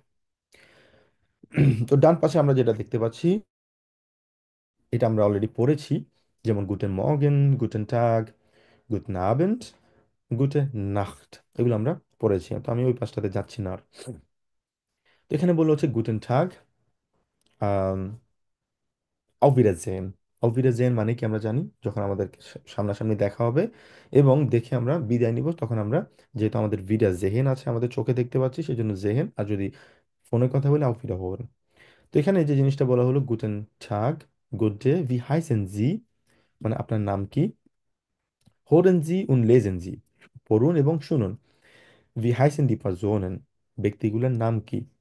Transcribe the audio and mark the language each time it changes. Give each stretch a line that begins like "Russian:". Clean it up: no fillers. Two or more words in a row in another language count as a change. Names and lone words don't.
Bangla: তো ডান পাশে আমরা যেটা দেখতে পাচ্ছি, এটা আমরা অলরেডি পড়েছি, যেমন
German: Guten Morgen, Guten Tag, Guten Abend, Gute Nacht,
Bangla: এগুলো আমরা পড়েছি। তো আমি ওই পাশটাতে যাচ্ছি না আর। তো এখানে বললো হচ্ছে
German: Guten Tag, auf Wiedersehen। auf Wiedersehen
Bangla: মানে কি আমরা জানি, যখন আমাদের সামনাসামনি দেখা হবে এবং দেখে আমরা বিদায় নিব, তখন আমরা, যেহেতু আমাদের
German: wieder sehen
Bangla: আছে, আমাদের চোখে দেখতে পাচ্ছি, সেই জন্য জেহেন, আর যদি ফোনে কথা বলে
German: auf Wiederhören।
Bangla: তো এখানে যে জিনিসটা বলা হলো
German: Guten Tag,
English: good day,
German: Wie heißen Sie,
Bangla: মানে আপনার নাম কি,
German: Hören Sie und lesen Sie,
Bangla: পড়ুন এবং শুনুন,
German: Wie heißen die Personen,
Bangla: ব্যক্তিগুলোর নাম কি।